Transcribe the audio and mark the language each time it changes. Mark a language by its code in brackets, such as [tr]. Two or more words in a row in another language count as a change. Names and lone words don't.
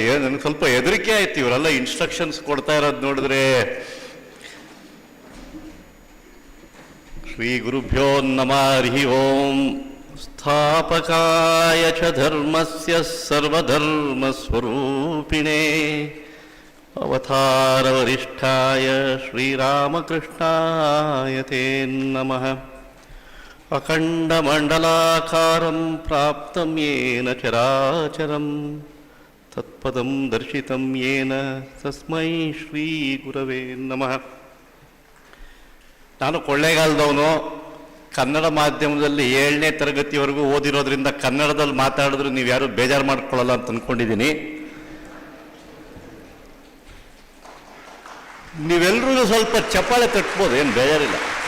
[kn] ನನಗೆ ಸ್ವಲ್ಪ ಹೆದರಿಕೆ ಆಯ್ತು, ಇವರೆಲ್ಲ ಇನ್ಸ್ಟ್ರಕ್ಷನ್ಸ್ ಕೊಡ್ತಾ ಇರೋದು ನೋಡಿದ್ರೆ. [sa] ಶ್ರೀ ಗುರುಭ್ಯೋ ನಮಃ. ಹರಿ ಓಂ. ಸ್ಥಾಪಕಾಯ ಚ ಧರ್ಮಸ್ಯ ಸರ್ವಧರ್ಮ ಸ್ವರೂಪಿಣೇ ಅವತಾರ ವರಿಷ್ಠಾಯ ಶ್ರೀರಾಮಕೃಷ್ಣಾಯ ತೇ ನಮಃ. ಅಖಂಡಮಂಡಲಾಕಾರಂ ಪ್ರಾಪ್ತಂ ಯೇನ ಚರಾಚರಂ ತತ್ಪದಂ ದರ್ಶಿತಂ ಯೇನ ತಸ್ಮೈ ಶ್ರೀ ಗುರವೇ ನಮಃ. [kn] ನಾನು ಕೊಳ್ಳೇಗಾಲದವನು. ಕನ್ನಡ ಮಾಧ್ಯಮದಲ್ಲಿ 7ನೇ ತರಗತಿವರೆಗೂ ಓದಿರೋದ್ರಿಂದ ಕನ್ನಡದಲ್ಲಿ ಮಾತಾಡಿದ್ರು ನೀವು ಯಾರು ಬೇಜಾರು ಮಾಡ್ಕೊಳ್ಳಲ್ಲ ಅಂತ ಅಂದ್ಕೊಂಡಿದ್ದೀನಿ. ನೀವೆಲ್ಲರೂ ಸ್ವಲ್ಪ ಚಪ್ಪಾಳೆ ತಟ್ಬೋದು, ಏನು ಬೇಜಾರಿಲ್ಲ.